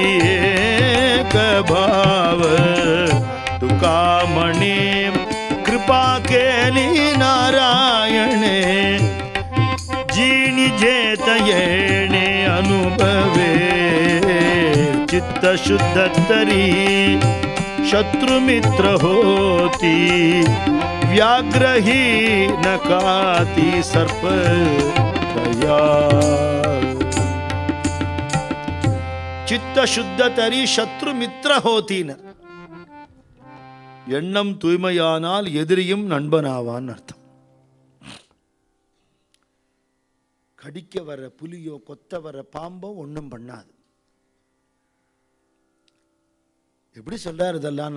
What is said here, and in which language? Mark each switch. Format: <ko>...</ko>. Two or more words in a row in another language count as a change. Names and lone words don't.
<mr>एक भाव तुका म्हणे कृपा केली नारायणे जीनी जेत येणे अनुभवे चित्त शुद्ध तरी शत्रुमित्र होती व्याग्रही नकाती सर्प दया चित्त शुद्ध तरी शत्रुमित्र होतीन</mr> <ta>எண்ணம் தூய்மையானால் எதிரியும் நண்பனாவான் அர்த்தம். கடிக்க வர புலியோ கொத்த வர பாம்போ ஒன்றும் பண்ணாது. எப்படி சொல்றாரு இதெல்லாம்?</ta>